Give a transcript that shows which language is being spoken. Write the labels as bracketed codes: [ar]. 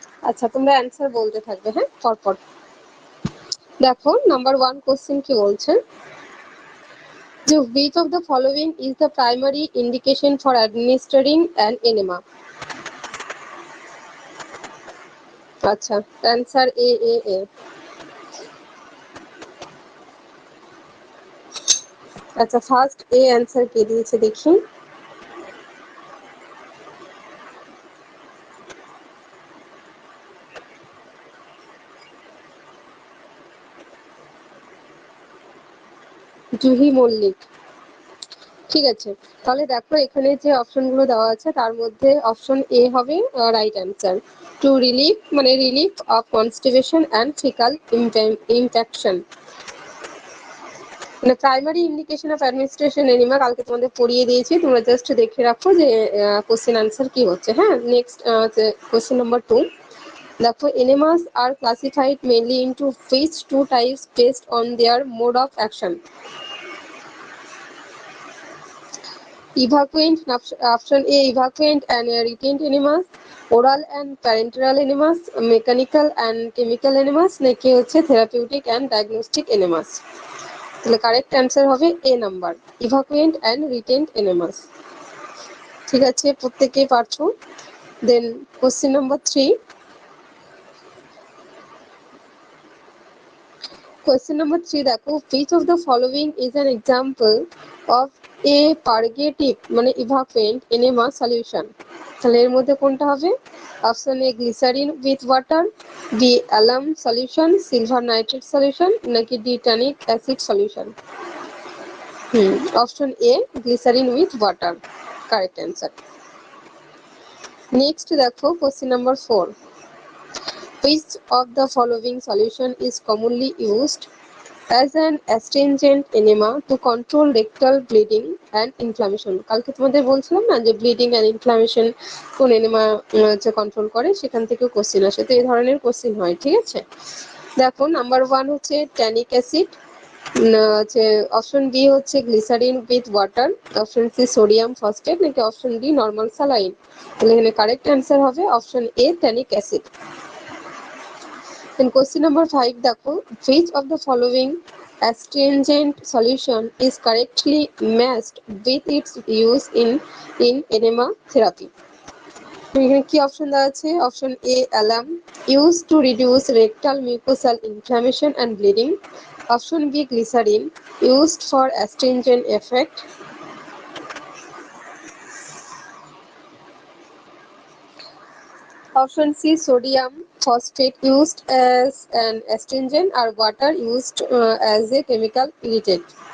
[bn] আচ্ছা, তোমরা অ্যান্সার বলতে থাকবে, হ্যাঁ, পরপর। দেখো, নাম্বার 1 কোশ্চেন কি বলছে, যে [en] which of the following is the primary indication for administering an enema? [bn] আচ্ছা, অ্যান্সার এ। আচ্ছা, ফার্স্ট এ অ্যান্সার কে দিয়েছে দেখি। জুহি মল্লিক। ঠিক আছে, তাহলে দেখো এখানে যে অপশনগুলো দেওয়া আছে তার মধ্যে অপশন এ হবে রাইট অ্যান্সার। টু রিলিফ, মানে relief of constipation and faecal infection. মানে primary indication of administration enema কালকে তোমাদের পড়িয়ে দিয়েছি, তোমরা জাস্ট দেখে রাখো যে কোশ্চেন আনসার কি হচ্ছে। হ্যাঁ, নেক্সট কোশ্চেন নাম্বার 2। [en] দেখো, enemas are classified mainly into which two types based on their mode of action? Evacuant, option A, evacuant and retained enemas, oral and parenteral enemas, mechanical and chemical enemas, [bn] নাকি হচ্ছে [en] therapeutic and diagnostic enemas? [bn] তাহলে correct answer হবে এ number, [en] evacuant and retained enemas। [bn] ঠিক আছে, প্রত্যেকেই পারছো। দেন question number 3। [en] Question number 3 দেখো, which of the following is an example of a purgative মানে evacuant enema solution? [bn] তাহলে এর মধ্যে কোনটা হবে? Option A glycerine with water, B alarm solution, silver nitrate solution, নাকি D tannic acid solution? Option A glycerine with water, correct answer. Next দেখো, question number 4। [en] Which of the following solution is commonly used as an astringent enema to control rectal bleeding and inflammation? [bn] কালকে তোমাদের বলছিলাম না যে bleeding and inflammation কোন enema হচ্ছে control করে, সেখান থেকেও কোশ্চেন আসে, তো এই ধরনের কোশ্চেন হয়, ঠিক আছে? দেখো, নাম্বার 1 হচ্ছে ট্যানিক অ্যাসিড, হচ্ছে অপশন বি হচ্ছে glycerine with water, option C sodium phosphate, নাকি অপশন ডি নর্মাল স্যালাইন? তাহলে এখানে কারেক্ট অ্যান্সার হবে option A tannic acid. [en] Then question number 5 দেখো, which of the following astringent solution is correctly matched with its use in enema therapy? [bn] এখানে কি option দেওয়া আছে? [en] option A alum, used to reduce rectal mucosal inflammation and bleeding, option B glycerin, used for astringent effect, [bn] option C sodium phosphate, [en] used as an astringent, আর water used as a chemical irritant।